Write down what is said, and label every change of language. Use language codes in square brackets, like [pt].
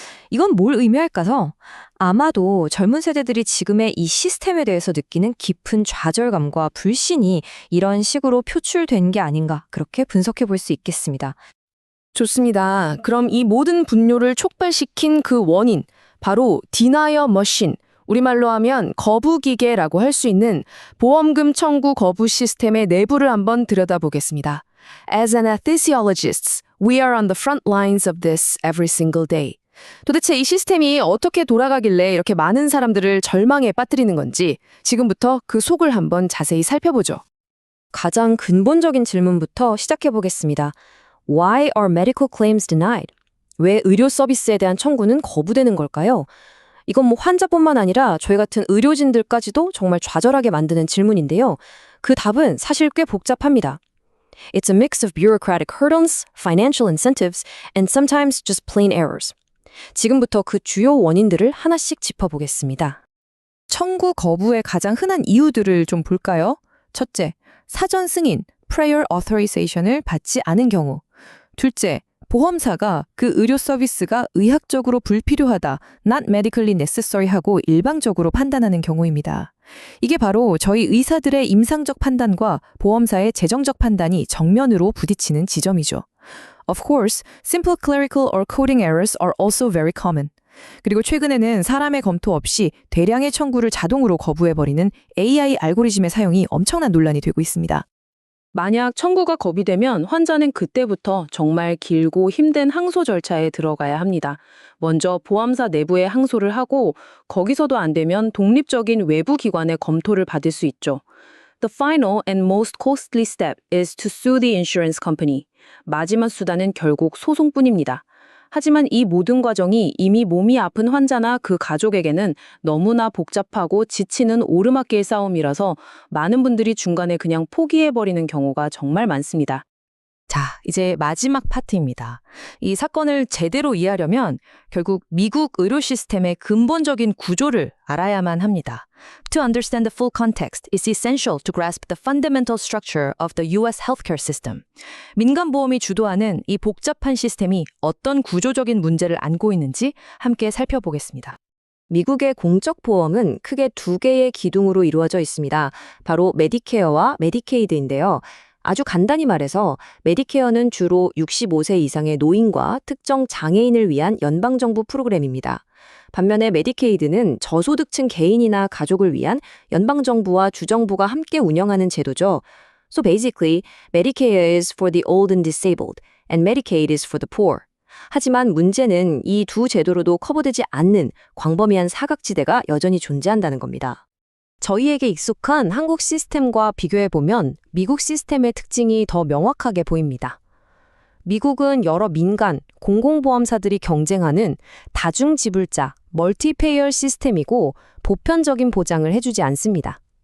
[ko] 이건 뭘 의미할까서? 아마도 젊은 세대들이 지금의 이 시스템에 대해서 느끼는 깊은 좌절감과 불신이 이런 식으로 표출된 게 아닌가 그렇게 분석해 볼 수 있겠습니다. 좋습니다. 그럼 이 모든 분뇨를 촉발시킨 그 원인, 바로 [en] Denial Machine, [ko] 우리말로 하면 거부기계라고 할 수 있는 보험금 청구 거부 시스템의 내부를 한번 들여다보겠습니다. [en] As an anesthesiologist, we are on the front lines of this every single day. [ko] 도대체 이 시스템이 어떻게 돌아가길래 이렇게 많은 사람들을 절망에 빠뜨리는 건지 지금부터 그 속을 한번 자세히 살펴보죠. 가장 근본적인 질문부터 시작해 보겠습니다. [en] Why are medical claims denied? [ko] 왜 의료 서비스에 대한 청구는 거부되는 걸까요? 이건 뭐 환자뿐만 아니라 저희 같은 의료진들까지도 정말 좌절하게 만드는 질문인데요. 그 답은 사실 꽤 복잡합니다. [en] It's a mix of bureaucratic hurdles, financial incentives, and sometimes just plain errors. [ko] 지금부터 그 주요 원인들을 하나씩 짚어보겠습니다. 청구 거부의 가장 흔한 이유들을 좀 볼까요? 첫째, 사전 승인, [en] prior authorization [ko] 을 받지 않은 경우. 둘째, 보험사가 그 의료 서비스가 의학적으로 불필요하다, [en] not medically necessary [ko] 하고 일방적으로 판단하는 경우입니다. 이게 바로 저희 의사들의 임상적 판단과 보험사의 재정적 판단이 정면으로 부딪히는 지점이죠. [en] Of course, simple clerical or coding errors are also very common. [ko] 그리고 최근에는 사람의 검토 없이 대량의 청구를 자동으로 거부해버리는 AI 알고리즘의 사용이 엄청난 논란이 되고 있습니다. 만약 청구가 거부되면 환자는 그때부터 정말 길고 힘든 항소 절차에 들어가야 합니다. 먼저 보험사 내부에 항소를 하고 거기서도 안 되면 독립적인 외부 기관의 검토를 받을 수 있죠. [en] The final and most costly step is to sue the insurance company. [ko] 마지막 수단은 결국 소송뿐입니다. 하지만 이 모든 과정이 이미 몸이 아픈 환자나 그 가족에게는 너무나 복잡하고 지치는 오르막길 싸움이라서 많은 분들이 중간에 그냥 포기해버리는 경우가 정말 많습니다. 자, 이제 마지막 파트입니다. 이 사건을 제대로 이해하려면 결국 미국 의료 시스템의 근본적인 구조를 알아야만 합니다. [en] To understand the full context is essential to grasp the fundamental structure of the U.S. healthcare system. [ko] 민간보험이 주도하는 이 복잡한 시스템이 어떤 구조적인 문제를 안고 있는지 함께 살펴보겠습니다. 미국의 공적 보험은 크게 두 개의 기둥으로 이루어져 있습니다. 바로 메디케어와 메디케이드인데요. 아주 간단히 말해서 메디케어는 주로 65세 이상의 노인과 특정 장애인을 위한 연방정부 프로그램입니다. 반면에 메디케이드는 저소득층 개인이나 가족을 위한 연방정부와 주정부가 함께 운영하는 제도죠. [en] So basically, Medicare is for the old and disabled, and Medicaid is for the poor. [ko] 하지만 문제는 이 두 제도로도 커버되지 않는 광범위한 사각지대가 여전히 존재한다는 겁니다. 저희에게 익숙한 한국 시스템과 비교해보면 미국 시스템의 특징이 더 명확하게 보입니다. 미국은 여러 민간, 공공보험사들이 경쟁하는 다중지불자, 멀티페이어 시스템이고 보편적인 보장을 해주지 않습니다.